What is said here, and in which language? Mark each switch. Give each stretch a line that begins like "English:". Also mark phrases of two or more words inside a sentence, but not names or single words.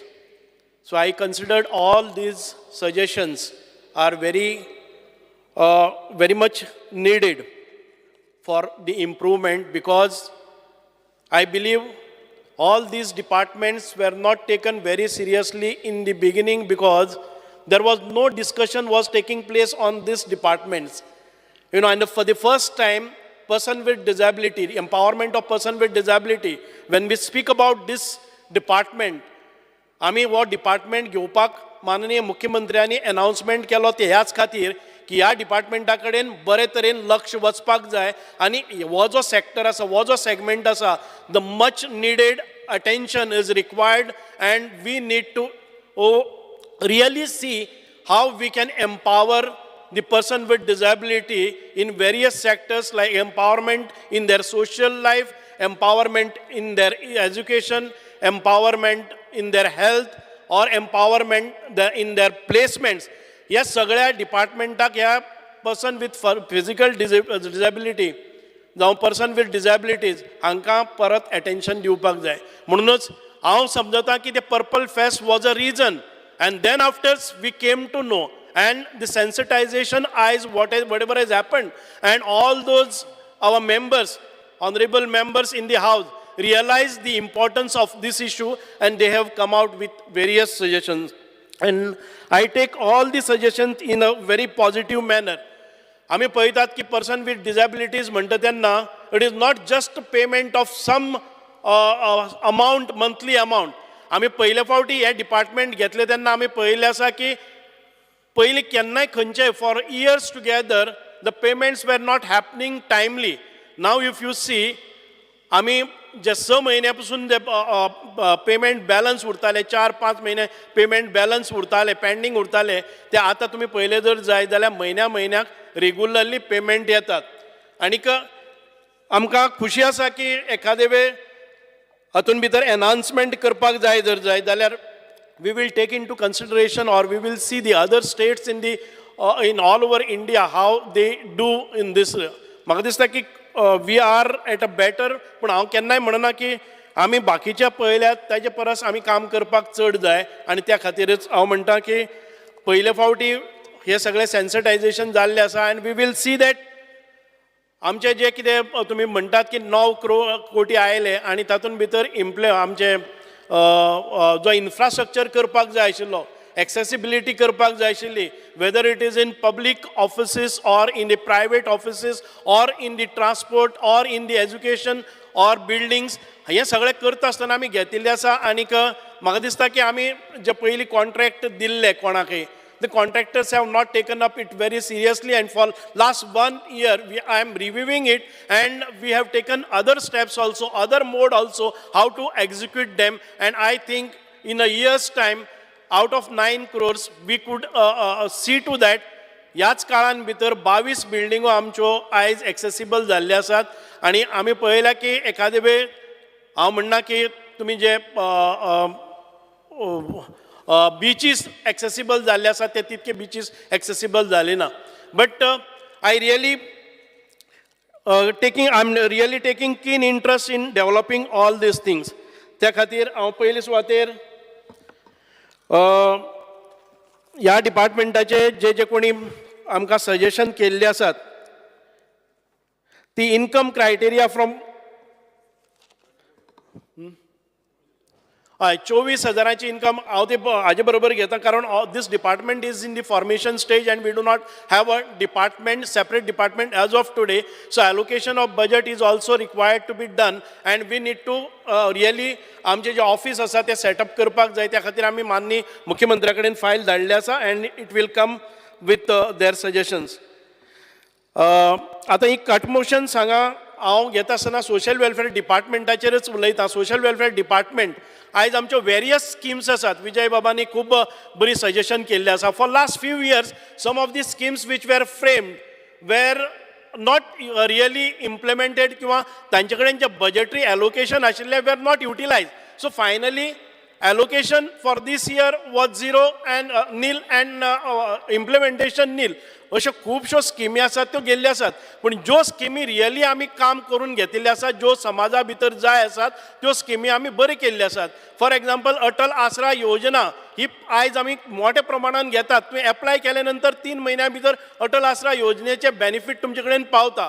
English: So I considered all these suggestions are very much needed for the improvement, because I believe all these departments were not taken very seriously in the beginning, because there was no discussion was taking place on these departments. You know, and for the first time, person with disability, empowerment of person with disability, when we speak about this department,
Konkani: आम्ही वो डिपार्टमेंट घेवपाक माननीय मुख्यमंत्र्यांनी अनाउन्समेंट केलो ते ह्याच खातीर की ह्या डिपार्टमेंटा कडेन बरे तरेन लक्ष वचपाक जाय, आनी हो जो सेक्टर आसा, हो जो सेगमेंट आसा,
English: the much needed attention is required, and we need to really see how we can empower the person with disability in various sectors, like empowerment in their social life, empowerment in their education, empowerment in their health, or empowerment in their placements.
Konkani: या सगळ्या डिपार्टमेंटाक ह्या
English: person with physical disability
Konkani: जावं
English: person with disabilities
Konkani: हांकां परत अटेंशन दिवपाक जाय. म्हणूनच हांव समजता की ते
English: Purple Fest was a reason. And then after we came to know, and the sensitization eyes, whatever has happened, and all those our members, honorable members in the house, realized the importance of this issue, and they have come out with various suggestions. And I take all the suggestions in a very positive manner.
Konkani: आम्ही पळयतात की
English: person with disabilities
Konkani: म्हणटा तेन्ना
English: it is not just payment of some amount, monthly amount.
Konkani: आम्ही पयले फावटी हे डिपार्टमेंट घेतले तेन्ना आम्ही पळयलें आसा की पयलीं केन्नाय खंयचेय
English: for years together the payments were not happening timely. now if you see,
Konkani: आम्ही जे 6 महिन्यापासून जे
English: payment balance
Konkani: उरताले, 4-5 महिने
English: payment balance
Konkani: उरताले, पेंडींग उरताले, ते आता तुम्ही पयले जर जाय जाल्यार म्हयन्याक
English: regularly payment
Konkani: येतात. आनीक आमकां खुशी आसा की एखादे वेळ हातून भितर एनहान्समेंट करपाक जाय जर जाय जाल्यार
English: we will take into consideration, or we will see the other states in all over India how they do in this.
Konkani: म्हाका दिसता की
English: we are at a better,
Konkani: पूण हांव केन्नाय म्हणना की आमी बाकीच्या पळयल्यात ताचे परस आमी काम करपाक चड जाय, आनी त्या खातीरच हांव म्हणटा की पयले फावटी हे सगळे सेन्सिटायझेशन जाल्लें आसा,
English: and we will see that
Konkani: आमचे जे कितें तुमी म्हणटात की 9 कोटी आयले, आनी तातूंत भितर आमचे जो इन्फ्रास्ट्रक्चर करपाक जाय आशिल्लो, एक्सेसिबिलिटी करपाक जाय आशिल्ली,
English: whether it is in public offices or in the private offices or in the transport or in the education or buildings,
Konkani: हे सगळें करता आसतना आमी घेतिल्ले आसा. आनीक म्हाका दिसता की आमी जे पयलीं कॉन्ट्रॅक्ट दिल्ले कोणाकय,
English: the contractors have not taken up it very seriously, and for last 1 year I am reviewing it, and we have taken other steps also, other mode also, how to execute them. And I think in a year's time, out of 9 crores we could see to that
Konkani: ह्याच काळान भितर 22 बिल्डिंगो आमच्यो आयज एक्सेसिबल जाल्ले आसात. आनी आमी पळयला की एखादे वेळ हांव म्हणना की तुमी जे बीचीस एक्सेसिबल जाल्ले आसात ते तितके बीचीस एक्सेसिबल जाले ना.
English: but I really I am really taking keen interest in developing all these things.
Konkani: त्या खातीर हांव पयले सुवातेर ह्या डिपार्टमेंटाचे जे कोणी आमकां सजेशन केल्ले आसात, ती
English: income criteria from
Konkani: 24,000ची इनकम हांव ते हाजे बरोबर घेता, कारण
English: this department is in the formation stage and we do not have a department, separate department as of today. so allocation of budget is also required to be done, and we need to really
Konkani: आमचे जे ऑफिस आसा ते सेटअप करपाक जाय. त्या खातीर आमी माननीय मुख्यमंत्र्या कडेन फायल धाडले आसा,
English: and it will come with their suggestions.
Konkani: आतां ही
English: cut motion
Konkani: सांगा, हांव घेता आसतना
English: social welfare
Konkani: डिपार्टमेंटाचेरच उलयता.
English: social welfare department
Konkani: आयज आमच्यो
English: various schemes
Konkani: आसात. विजय बाबांनी खूब बरी सजेशन केल्ले आसा.
English: for last few years some of the schemes which were framed were not really implemented
Konkani: किंवा तांचे कडेन जे बजेटरी एलोकेशन आशिल्ले
English: we are not utilise. so finally allocation for this year was zero and nil and implementation nil.
Konkani: अशो खुबश्यो स्किमी आसात त्यो गेल्ल्यो आसात, पूण ज्यो स्किमी रियली आमी काम करून घेतिल्ले आसात, ज्यो समाजा भितर जाय आसात त्यो स्किमी आमी बऱ्यो केल्ल्यो आसात.
English: for example
Konkani: अटल आसरा योजना ही आयज आमी मोठ्या प्रमाणात घेतात. तुम्ही एप्लाय केल्या नंतर 3 म्हयन्या भितर अटल आसरा योजनेचे बेनिफीट तुमचे कडेन पावता.